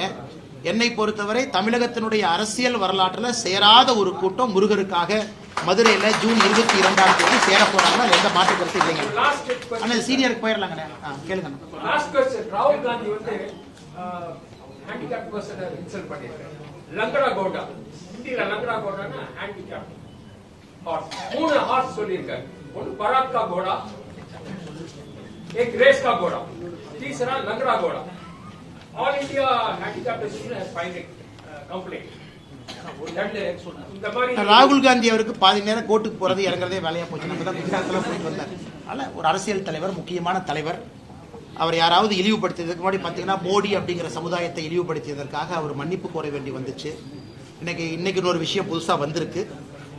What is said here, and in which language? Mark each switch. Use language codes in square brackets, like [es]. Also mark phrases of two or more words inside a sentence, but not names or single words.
[ta] என்னை பொறுத்தவரை தமிழகத்தினுடைய அரசியல் வரலாற்றில் சேராத ஒரு கூட்டம் முருகருக்காக மதுரையில் ஜூன் 22ஆம் தேதி சேர போறாங்கன்னா எந்த மாற்று கருத்து இல்லைங்க. ஆனா சீனியருக்கு போயிடலாங்க. கேளுங்க. ராகுல் காந்தி வந்து [en] handicap person [ta] இன்சல்ட் பண்ணிருக்காரு. [hi] लंगड़ा घोड़ा, [ta] இந்தியில லங்கடா கோடானா [en] handicap horse. [ta] 3 ஹார்ஸ் சொல்லியிருக்காரு. ஒன்னு [hi] बारात का घोड़ा, एक रेस का घोड़ा, तीसरा लंगड़ा घोड़ा. [en] All India Handicapped Association has filed complaint. [ta] ராகுல் காந்தி அவருக்கு பாதி நேரம் கோர்ட்டுக்கு போறது இறங்குறதே வேலையா போச்சு. நம்ம தான் குஜராத்தில் போயிட்டு வந்தார். அதனால ஒரு அரசியல் தலைவர், முக்கியமான தலைவர், அவர் யாராவது இழிவுபடுத்தியதுக்கு முன்னாடி பார்த்தீங்கன்னா மோடி அப்படிங்கிற சமுதாயத்தை இழிவுபடுத்தியதற்காக அவர் மன்னிப்பு கோர வேண்டி வந்துச்சு. இன்னைக்கு ஒரு விஷயம் புதுசாக வந்திருக்கு.